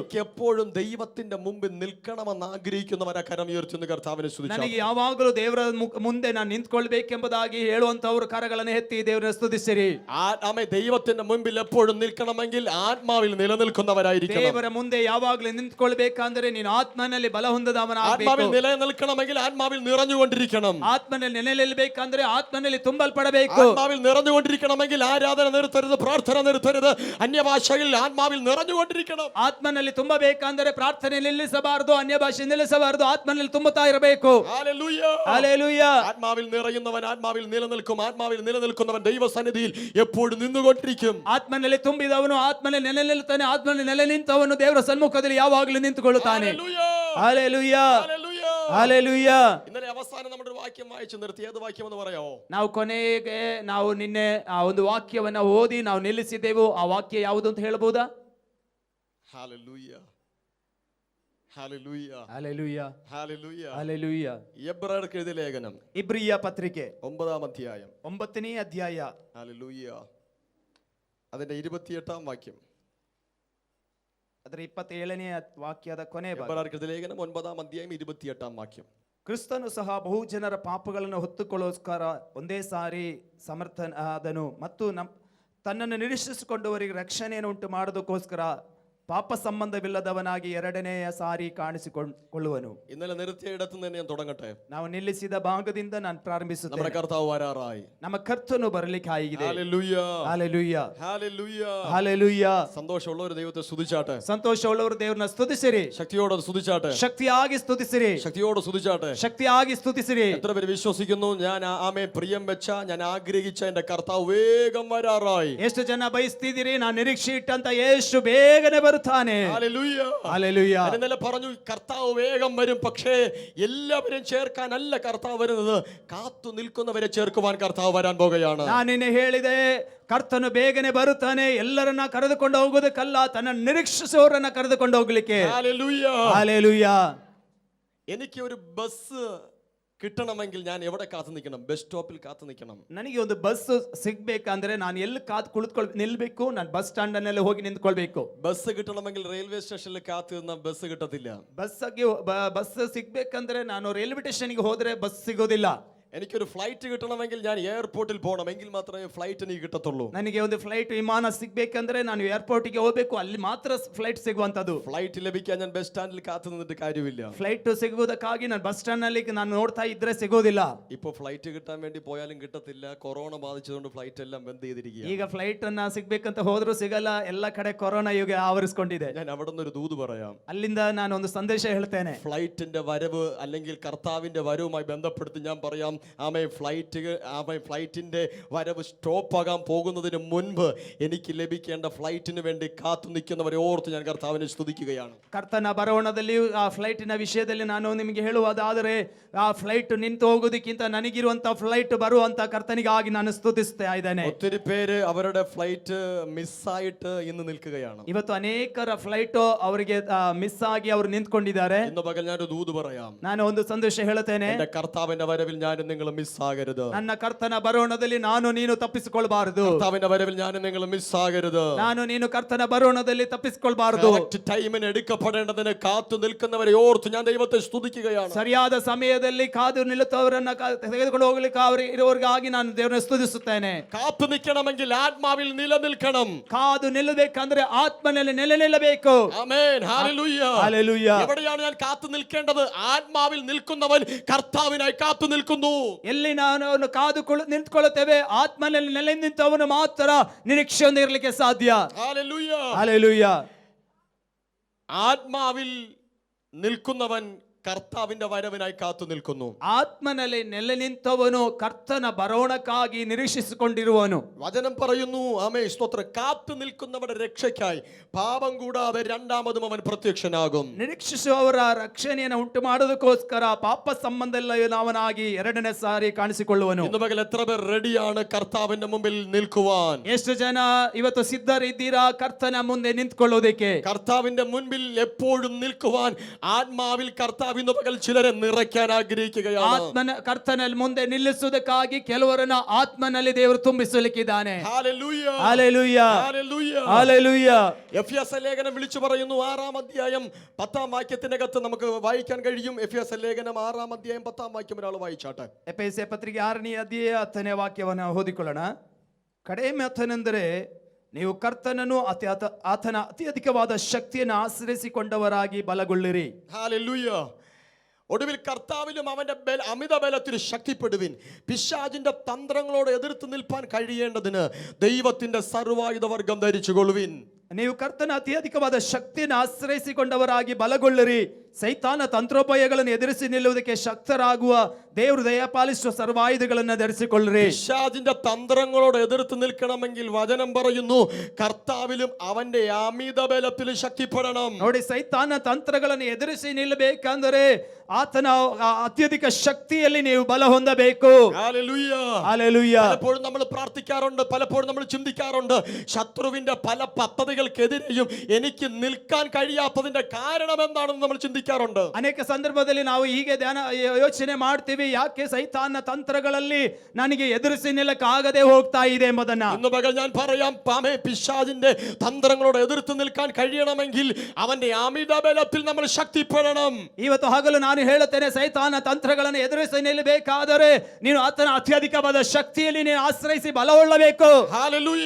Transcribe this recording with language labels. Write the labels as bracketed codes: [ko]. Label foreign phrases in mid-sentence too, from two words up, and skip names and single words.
[ml] എനിക്ക് എപ്പോഴും ദൈവത്തിന്റെ മുമ്പിൽ നിൽക്കണമെന്ന് ആഗ്രഹിക്കുന്നവരെ കരം ഉയർത്തുന്ന കർത്താവിനെ സ്തുതിച്ചാൽ. [kn] ನನಗೆ ಯಾವಾಗಲೂ ದೇವರ ಮುಂದೆ ನಾನು ನಿಂತ್ಕೊಳ್ಬೇಕೆಂಬುದಾಗಿ ಹೇಳುವಂತವರು ಕರಗಳನ್ನು ಎತ್ತಿ ದೇವರನ್ನು ಸ್ತುತಿಸಿರಿ. [ml] ആമേ. ദൈവത്തിന്റെ മുമ്പിൽ എപ്പോഴും നിൽക്കണമെങ്കിൽ ആത്മാവിൽ നിലനിൽക്കുന്നവരായിരിക്കണം. [kn] ದೇವರ ಮುಂದೆ ಯಾವಾಗಲೂ ನಿಂತ್ಕೊಳ್ಬೇಕಂದ್ರೆ ನೀನು ಆತ್ಮನಲ್ಲಿ ಬಲ ಹೊಂದದವನಾಗಬೇಕು. [ml] ആത്മാവിൽ നിലനിൽക്കണമെങ്കിൽ ആത്മാവിൽ നിറഞ്ഞുകൊണ്ടിരിക്കണം. [kn] ಆತ್ಮನಲ್ಲಿ ನೆಲೆನಿಲ್ಲಬೇಕಂದ್ರೆ ಆತ್ಮನಲ್ಲಿ ತುಂಬಲ್ಪಡಬೇಕು. [ml] ആത്മാവിൽ നിറഞ്ഞുകൊണ്ടിരിക്കണമെങ്കിൽ ആരാധന നിർത്തരുത്, പ്രാർത്ഥന നിർത്തരുത്, അന്യഭാഷയിൽ ആത്മാവിൽ നിറഞ്ഞുകൊണ്ടിരിക്കണം. [kn] ಆತ್ಮನಲ್ಲಿ ತುಂಬಬೇಕಂದ್ರೆ ಪ್ರಾರ್ಥನೆ ನಿಲ್ಲಿಸಬಾರದು, ಅನ್ಯ ಭಾಷೆ ನಿಲ್ಲಿಸಬಾರದು, ಆತ್ಮನಲ್ಲಿ ತುಂಬುತ್ತಾ ಇರಬೇಕು. [ml] ഹല്ലേലൂയ. ഹല്ലേലൂയ. ആത്മാവിൽ നിറയുന്നവൻ ആത്മാവിൽ നിലനിൽക്കും. ആത്മാവിൽ നിലനിൽക്കുന്നവൻ ദൈവസന്നിധിയിൽ എപ്പോഴും നിന്നുകൊണ്ടിരിക്കും. [kn] ಆತ್ಮನಲ್ಲಿ ತುಂಬಿದವನು ಆತ್ಮನಲ್ಲಿ ನೆಲೆ ನಿಲ್ಲುತ್ತಾನೆ. ಆತ್ಮನಲ್ಲಿ ನೆಲೆ ನಿಂತವನು ದೇವರ ಸನ್ಮುಖದಲ್ಲಿ ಯಾವಾಗಲೂ ನಿಂತುಕೊಳ್ಳುತ್ತಾನೆ. [ml] ഹല്ലേലൂയ. [kn] ಹಲ್ಲೆಲೂಯ. [ml] ഹല്ലേലൂയ. [kn] ಹಲ್ಲೆಲೂಯ. [ml] ഇന്നലെ അവസാനം നമ്മുടെ ഒരു വാക്യം വായിച്ചു നിർത്തി. ഏത് വാക്യം എന്ന് പറയാമോ? [kn] ನಾವು ಕೊನೆಗೆ ನಾವು ನಿನ್ನೆ ಆ ಒಂದು ವಾಕ್ಯವನ್ನ ಓದಿ ನಾವು ನಿಲ್ಲಿಸಿದ್ದೆವು. ಆ ವಾಕ್ಯ ಯಾವುದು ಅಂತ ಹೇಳಬಹುದಾ? [ml] ഹല്ലേലൂയ. ഹല്ലേലൂയ. [kn] ಹಲ್ಲೆಲೂಯ. [ml] ഹല്ലേലൂയ. [kn] ಹಲ್ಲೆಲೂಯ. [ml] എബ്രായർക്ക് എഴുതിയ ലേഖനം [kn] ಇಬ್ರಿಯ ಪತ್ರಿಕೆ [ml] 9-ാം അധ്യായം [kn] 9ನೇ ಅಧ್ಯಾಯ [ml] ഹല്ലേലൂയ അതിന്റെ 28-ാം വാക്യം. [kn] ಅದರ 27ನೇ ವಾಕ್ಯದ ಕೊನೆ ಭಾಗ. [ml] എബ്രായർക്ക് എഴുതിയ ലേഖനം 9-ാം അധ്യായം 28-ാം ವಾಕ್യം. [kn] ಕ್ರಿಸ್ತನು ಸಹ ಬಹು ಜನರ ಪಾಪಗಳನ್ನು ಹೊತ್ತುಕೊಳ್ಳೋಸ್ಕರ ಒಂದೇ ಸಾರಿ ಸಮರ್ಥನಾದನು ಮತ್ತು ತನ್ನನ್ನು ನಿರೀಕ್ಷಿಸಿಕೊಂಡವರಿಗೆ ರಕ್ಷಣೆಯನ್ನು ಉಂಟು ಮಾಡೋದಕ್ಕೋಸ್ಕರ ಪಾಪ ಸಂಬಂಧವಿಲ್ಲದವನಾಗಿ ಎರಡನೆಯ ಸಾರಿ ಕಾಣಿಸಿಕೊಳ್ಳುವನು. [ml] ഇന്നലെ നിർത്തിയ ഇടത്ത് നിന്ന് ഞാൻ തുടങ്ങട്ടെ. [kn] ನಾವು ನಿಲ್ಲಿಸಿದ ಭಾಗದಿಂದ ನಾನು ಪ್ರಾರಂಭಿಸುತ್ತೇನೆ. [ml] നമ്മുടെ കർത്താവ് വരാറായി. [kn] ನಮ್ಮ ಕರ್ತನು ಬರಲಿಕ್ಕೆ ಆಗಿದೆ. [ml] ഹല്ലേലൂയ. [kn] ಹಲ್ಲೆಲೂಯ. [ml] ഹല്ലേലൂയ. [kn] ಹಲ್ಲೆಲೂಯ. [ml] സന്തോഷമുള്ളവർ ദൈവത്തെ സ്തുതിച്ചാട്ടെ. [kn] ಸಂತೋಷವುಳ್ಳವರು ದೇವರನ್ನ ಸ್ತುತಿಸಿರಿ. [ml] ശക്തിയോടെ സ്തുതിച്ചാട്ടെ. [kn] ಶಕ್ತಿಯಾಗಿ ಸ್ತುತಿಸಿರಿ. [ml] ശക്തിയോടെ സ്തുതിച്ചാട്ടെ. [kn] ಶಕ್ತಿಯಾಗಿ ಸ್ತುತಿಸಿರಿ. [ml] എത്ര പേര് വിശ്വസിക്കുന്നു ഞാൻ ആമേ പ്രിയം വെച്ച ഞാൻ ആഗ്രഹിച്ച എന്റെ കർത്താവ് വേഗം വരാറായി? [kn] ಎಷ್ಟು ಜನ ಬಯಸ್ತಿದ್ದೀರಿ? ನಾನು ನಿರೀಕ್ಷೆ ಇಟ್ಟಂತ ಯೇಸು ಬೇಗನೆ ಬರುತ್ತಾನೆ. [ml] ഹല്ലേലൂയ. ഹല്ലേലൂയ. ഞാൻ ഇന്നലെ പറഞ്ഞു കർത്താവ് വേഗം വരും. പക്ഷേ എല്ലാവരും ചേർക്കാനല്ല കർത്താവ് വരുന്നത്, കാത്തു നിൽക്കുന്നവരെ ചേർക്കുവാൻ കർത്താവ് വരാൻ പോകുകയാണ്. [kn] ನಾನು ನಿನ್ನೆ ಹೇಳಿದೆ, ಕರ್ತನು ಬೇಗನೆ ಬರುತ್ತಾನೆ. ಎಲ್ಲರನ್ನ ಕರೆದುಕೊಂಡು ಹೋಗೋದಕ್ಕಲ್ಲ, ತನ್ನ ನಿರೀಕ್ಷಿಸುವವರನ್ನ ಕರೆದುಕೊಂಡು ಹೋಗ್ಲಿಕ್ಕೆ. [ml] ഹല്ലേലൂയ. ഹല്ലേലൂയ. എനിക്ക് ഒരു ബസ് കിട്ടണമെങ്കിൽ ഞാൻ എവിടെ കാത്തു നിൽക്കണം? [en] bus stop-il [ml] കാത്തു നിൽക്കണം. [kn] ನನಗೆ ಒಂದು ಬಸ್ ಸಿಗ್ಬೇಕಂದ್ರೆ ನಾನು ಎಲ್ಲಿ ನಿಲ್ಬೇಕು? ನಾನು [en] bus stand [kn] ನಲ್ಲಿ ಹೋಗಿ ನಿಂತ್ಕೊಳ್ಬೇಕು. [ml] ബസ് കിട്ടണമെങ്കിൽ [en] railway station-il [ml] കാത്തു നിന്ന ബസ് കിട്ടത്തില്ല. [kn] ಬಸ್ ಸಿಗ್ಬೇಕಂದ್ರೆ ನಾನು [en] railway station-ge [kn] ಹೋದ್ರೆ ಬಸ್ ಸಿಗೋದಿಲ್ಲ. [ml] എനിക്കൊരു ഫ്ലൈറ്റ് കിട്ടണമെങ്കിൽ ഞാൻ എയർപോർട്ടിൽ പോകണം, എങ്കിൽ മാത്രമേ ഫ്ലൈറ്റ് എനിക്ക് കിട്ടത്തുള്ളൂ. [kn] ನನಗೆ ಒಂದು ಫ್ಲೈಟ್ ವಿಮಾನ ಸಿಗ್ಬೇಕಂದ್ರೆ ನಾನು ಏರ್ಪೋರ್ಟ್ಗೆ ಹೋಗ್ಬೇಕು, ಅಲ್ಲಿ ಮಾತ್ರ ಫ್ಲೈಟ್ ಸಿಗುವಂತದ್ದು. [ml] ഫ്ലൈറ്റ് ലഭിക്കാൻ ഞാൻ [en] bus stand-il [ml] കാത്തു നിന്നിട്ട് കാര്യമില്ല. [kn] ಫ್ಲೈಟ್ ಸಿಗುವುದಕ್ಕಾಗಿ ನಾನು [en] bus stand [kn] ನಲ್ಲಿ ನಾನು ನೋಡ್ತಾ ಇದ್ರೆ ಸಿಗೋದಿಲ್ಲ. [ml] ഇപ്പൊ ഫ്ലൈറ്റ് കിട്ടാൻ വേണ്ടി പോയാലും കിട്ടത്തില്ല. കൊറോണ ബാധിച്ചതുകൊണ്ട് ഫ്ലൈറ്റ് എല്ലാം ബന്ദ് ചെയ്തിരിക്കുകയാണ്. [kn] ಈಗ ಫ್ಲೈಟ್ ಅನ್ನ ಸಿಗ್ಬೇಕಂತ ಹೋದ್ರೂ ಸಿಗಲ್ಲ. ಎಲ್ಲ ಕಡೆ ಕೊರೋನಾ ಯುಗ ಆವರಿಸಿಕೊಂಡಿದೆ. [ml] ഞാൻ അവിടെ നിന്ന് ഒരു ദൂത് പറയാം. [kn] ಅಲ್ಲಿಂದ ನಾನು ಒಂದು ಸಂದೇಶ ಹೇಳ್ತೇನೆ. [ml] ഫ്ലൈറ്റിന്റെ വരവ് അല്ലെങ്കിൽ കർത്താവിന്റെ വരവുമായി ബന്ധപ്പെടുത്തി ഞാൻ പറയാം. ഫ്ലൈറ്റിന്റെ വരവ് സ്റ്റോപ്പ് ആകാൻ പോകുന്നതിന് മുൻപ് എനിക്ക് ലഭിക്കേണ്ട ഫ്ലൈറ്റിന് വേണ്ടി കാത്തു നിൽക്കുന്നവരെ ഓർത്ത് ഞാൻ കർത്താവിനെ സ്തുതിക്കുകയാണ്. [kn] ಕರ್ತನ ಬರೋಣದಲ್ಲಿ ಆ ಫ್ಲೈಟಿನ ವಿಷಯದಲ್ಲಿ ನಾನು ನಿಮಗೆ ಹೇಳುವುದಾದರೆ, ಆ ಫ್ಲೈಟ್ ನಿಂತು ಹೋಗೋದಕ್ಕಿಂತ ನನಗಿರುವಂತ ಫ್ಲೈಟ್ ಬರುವಂತ ಕರ್ತನಿಗಾಗಿ ನಾನು ಸ್ತುತಿಸ್ತಾ ಇದ್ದೇನೆ. [ml] ഒത്തിരി പേര് അവരുടെ ഫ്ലൈറ്റ് മിസ്സായിട്ട് ഇന്ന് നിൽക്കുകയാണ്. [kn] ಇವತ್ತು ಅನೇಕರ ಫ್ಲೈಟ್ ಅವರಿಗೆ ಮಿಸ್ ಆಗಿ ಅವರು ನಿಂತ್ಕೊಂಡಿದ್ದಾರೆ. [ml] ഇന്ന് പകൽ ഞാനൊരു ദൂത് പറയാം. [kn] ನಾನು ಒಂದು ಸಂದೇಶ ಹೇಳುತ್ತೇನೆ. [ml] എന്റെ കർത്താവിന്റെ വരവിൽ ഞാനും നിങ്ങൾ മിസ്സാകരുത്. [kn] ನನ್ನ ಕರ್ತನ ಬರೋಣದಲ್ಲಿ ನಾನು ನೀನು ತಪ್ಪಿಸಿಕೊಳ್ಳಬಾರದು. [ml] കർത്താവിന്റെ വരവിൽ ഞാനും നിങ്ങൾ മിസ്സാകരുത്. [kn] ನಾನು ನೀನು ಕರ್ತನ ಬರೋಣದಲ್ಲಿ ತಪ್ಪಿಸಿಕೊಳ್ಳಬಾರದು. [ml] ടൈമിന് എടുക്കപ്പെടേണ്ടതിന് കാത്തു നിൽക്കുന്നവരെ ഓർത്ത് ഞാൻ ദൈവത്തെ സ്തുതിക്കുകയാണ്. [kn] ಸರಿಯಾದ ಸಮಯದಲ್ಲಿ ಕಾದು ನಿಲ್ಲುತ್ತವರನ್ನ ತೆಗೆದುಕೊಂಡು ಹೋಗ್ಲಿಕ್ಕೆ ಅವರು ಇರುವವರಿಗಾಗಿ ನಾನು ದೇವರನ್ನು ಸ್ತುತಿಸುತ್ತೇನೆ. [ml] കാത്തു നിൽക്കണമെങ്കിൽ ആത്മാവിൽ നിലനിൽക്കണം. [kn] ಕಾದು ನಿಲ್ಲಬೇಕಂದ್ರೆ ಆತ್ಮನಲ್ಲಿ ನೆಲೆ ನಿಲ್ಲಬೇಕು. [ml] ആമേൻ. ഹല്ലേലൂയ. ഹല്ലേലൂയ. എവിടെയാണ് ഞാൻ കാത്തു നിൽക്കേണ്ടത്? ആത്മാവിൽ നിൽക്കുന്നവൻ കർത്താവിനായി കാത്തു നിൽക്കുന്നു. [kn] ಎಲ್ಲಿ ನಾನು ಕಾದು ನಿಂತ್ಕೊಳ್ಳುತ್ತೇವೆ, ಆತ್ಮನಲ್ಲಿ ನೆಲೆ ನಿಂತವನು ಮಾತ್ರ ನಿರೀಕ್ಷೆಯಿಂದ ಇರಲಿಕ್ಕೆ ಸಾಧ್ಯ. [ml] ഹല്ലേലൂയ. ഹല്ലേലൂയ. ആത്മാവിൽ നിൽക്കുന്നവൻ കർത്താവിന്റെ വരവിനായി കാത്തു നിൽക്കുന്നു. [kn] ಆತ್ಮನಲ್ಲಿ ನೆಲೆ ನಿಂತವನು ಕರ್ತನ ಬರೋಣಕ್ಕಾಗಿ ನಿರೀಕ್ಷಿಸಿಕೊಂಡಿರುವನು. [ml] വചനം പറയുന്നു, ആമേ സ്തോത്രം, കാത്തു നിൽക്കുന്നവരുടെ രക്ഷയ്ക്കായി പാപം കൂടാതെ രണ്ടാമതും അവൻ പ്രത്യക്ഷനാകും. [kn] ನಿರೀಕ್ಷಿಸುವವರ ರಕ್ಷಣೆಯನ್ನು ಉಂಟು ಮಾಡೋದಕ್ಕೋಸ್ಕರ ಪಾಪ ಸಂಬಂಧ ಇಲ್ಲದವನಾಗಿ ಎರಡನೇ ಸಾರಿ ಕಾಣಿಸಿಕೊಳ್ಳುವನು. [ml] ഇന്ന് പകൽ എത്ര പേർ റെഡിയാണ് കർത്താവിന്റെ മുമ്പിൽ നിൽക്കുവാൻ? [kn] ಎಷ್ಟು ಜನ ಇವತ್ತು ಸಿದ್ಧರಿದ್ದೀರಾ ಕರ್ತನ ಮುಂದೆ ನಿಂತ್ಕೊಳ್ಳೋದಕ್ಕೆ? [ml] കർത്താവിന്റെ മുൻപിൽ എപ്പോഴും നിൽക്കുവാൻ ആത്മാവിൽ കർത്താവ് ഇന്ന് പകൽ ചിലരെ നിറയ്ക്കാൻ ആഗ്രഹിക്കുകയാണ്. [kn] ಕರ್ತನಲ್ಲಿ ಮುಂದೆ ನಿಲ್ಲಿಸುವುದಕ್ಕಾಗಿ ಕೆಲವರನ್ನ ಆತ್ಮನಲ್ಲಿ ದೇವರು ತುಂಬಿಸಲಿಕ್ಕಿದ್ದಾನೆ. [ml] ഹല്ലേലൂയ, [kn] ಹಲ್ಲೆಲೂಯ, [ml] ഹല്ലേലൂയ, [kn] ಹಲ್ಲೆಲೂಯ. [ml] എഫെസ്യ ലേഖനം വിളിച്ചു പറയുന്നു, 6-ാം അധ്യായം 10-ാം വാക്യത്തിനകത്ത് നമുക്ക് വായിക്കാൻ കഴിയും. എഫെസ്യ ലേഖനം 6-ാം അധ്യായം 10-ാം വാക്യം ഒരാൾ വായിച്ചാട്ടെ. [kn] ಎಫೆಸ ಪತ್ರಿಕೆ 6ನೇ ಅಧ್ಯಾಯ 10ನೇ ವಾಕ್ಯವನ್ನು ಓದಿಕೊಳ್ಳೋಣ. ಕಡೆ ಮಾತನೆಂದರೆ, ನೀವು ಕರ್ತನನ್ನು ಆತನ ಅತ್ಯಧಿಕವಾದ ಶಕ್ತಿಯನ್ನು ಆಶ್ರಯಿಸಿಕೊಂಡವರಾಗಿ ಬಲಗೊಳ್ಳಿರಿ. [ml] ഹല്ലേലൂയ. ഒടുവിൽ കർത്താവിലും അവന്റെ അമിത ബലത്തിൽ ശക്തിപ്പെടുവിൻ. പിശാചിന്റെ തന്ത്രങ്ങളോട് എതിർത്ത് നിൽപ്പാൻ കഴിയേണ്ടതിന് ദൈവത്തിന്റെ സർവായുധവർഗം ധരിച്ചുകൊള്ളുവിൻ. [kn] ನೀವು ಕರ್ತನ ಅತ್ಯಧಿಕವಾದ ಶಕ್ತಿಯನ್ನು ಆಶ್ರಯಿಸಿಕೊಂಡವರಾಗಿ ಬಲಗೊಳ್ಳಿರಿ. ಸೈತಾನ ತಂತ್ರೋಪಾಯಗಳನ್ನು ಎದುರಿಸಿ ನಿಲ್ಲುವುದಕ್ಕೆ ಶಕ್ತರಾಗುವ ದೇವರು ದಯಪಾಲಿಸುವ ಸರ್ವಾಯುಧಗಳನ್ನು ಧರಿಸಿಕೊಳ್ಳಿರಿ. [ml] പിശാചിന്റെ തന്ത്രങ്ങളോട് എതിർത്ത് നിൽക്കണമെങ്കിൽ വചനം പറയുന്നു, കർത്താവിലും അവന്റെ അമിത ബലത്തിൽ ശക്തിപ്പെടണം. [kn] ನೋಡಿ, ಸೈತಾನ ತಂತ್ರಗಳನ್ನು ಎದುರಿಸಿ ನಿಲ್ಲಬೇಕಂದರೆ ಆತನ ಅತ್ಯಧಿಕ ಶಕ್ತಿಯಲ್ಲಿ ನೀವು ಬಲ ಹೊಂದಬೇಕು. [ml] ഹല്ലേലൂയ, ഹല്ലേലൂയ. പലപ്പോഴും നമ്മൾ പ്രാർത്ഥിക്കാറുണ്ട്, പലപ്പോഴും നമ്മൾ ചിന്തിക്കാറുണ്ട്, ശത്രുവിന്റെ പല പദ്ധതികൾക്കെതിരെയും എനിക്ക് നിൽക്കാൻ കഴിയാത്തതിന്റെ കാരണം എന്താണെന്ന് നമ്മൾ ചിന്തിക്കാറുണ്ട്. [kn] ಅನೇಕ ಸಂದರ್ಭದಲ್ಲಿ ನಾವು ಹೀಗೆ ಯೋಚನೆ ಮಾಡ್ತೀವಿ, ಯಾಕೆ ಸೈತಾನ ತಂತ್ರಗಳಲ್ಲಿ ನನಗೆ ಎದುರಿಸಿ ನಿಲ್ಲಕ್ಕಾಗದೆ ಹೋಗ್ತಾ ಇದೆ ಎಂಬುದನ್ನ. [ml] ഇന്ന് പകൽ ഞാൻ പറയാം, പിശാചിന്റെ തന്ത്രങ്ങളോട് എതിർത്ത് നിൽക്കാൻ കഴിയണമെങ്കിൽ അവന്റെ അമിത ബലത്തിൽ നമ്മൾ ശക്തിപ്പെടണം. [kn] ಇವತ್ತು ಹಗಲು ನಾನು ಹೇಳುತ್ತೇನೆ, ಸೈತಾನ ತಂತ್ರಗಳನ್ನು ಎದುರಿಸಿ ನಿಲ್ಲಬೇಕಾದರೆ ನೀನು ಆತನ ಅತ್ಯಧಿಕವಾದ ಶಕ್ತಿಯಲ್ಲಿ ನೀನು ಆಶ್ರಯಿಸಿ ಬಲಗೊಳ್ಳಬೇಕು. [ml] ഹല്ലേലൂയ,